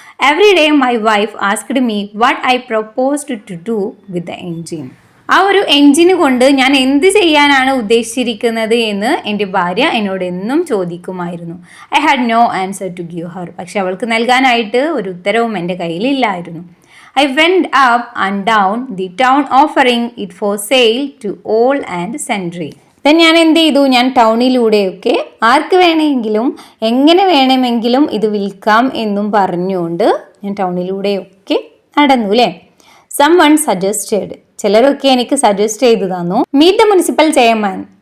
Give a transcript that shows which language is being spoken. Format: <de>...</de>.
<en>Every day my wife asked me what I proposed to do with the engine.</en> <ml>ആ ഒരു എൻജിന് കൊണ്ട് ഞാൻ എന്ത് ചെയ്യാനാണ് ഉദ്ദേശിച്ചിരിക്കുന്നത് എന്ന് എൻ്റെ ഭാര്യ എന്നോട് എന്നും ചോദിക്കുമായിരുന്നു.</ml> <en>I had no answer to give her.</en> <ml>പക്ഷെ അവൾക്ക് നൽകാനായിട്ട് ഒരു ഉത്തരവും എൻ്റെ കയ്യിലില്ലായിരുന്നു.</ml> <en>I went up and down the town offering it for sale to all and sundry.</en> <ml>then ഞാൻ എന്ത് ചെയ്തു, ഞാൻ ടൗണിലൂടെയൊക്കെ ആർക്ക് വേണമെങ്കിലും എങ്ങനെ വേണമെങ്കിലും ഇത് വിൽക്കാം എന്നും പറഞ്ഞുകൊണ്ട് ഞാൻ ടൗണിലൂടെയൊക്കെ നടന്നു അല്ലേ.</ml> <en>someone suggested,</en> <ml>ചിലരൊക്കെ എനിക്ക് സജസ്റ്റ് ചെയ്തു തന്നു,</ml> <en>Meet the municipal chairman.</en>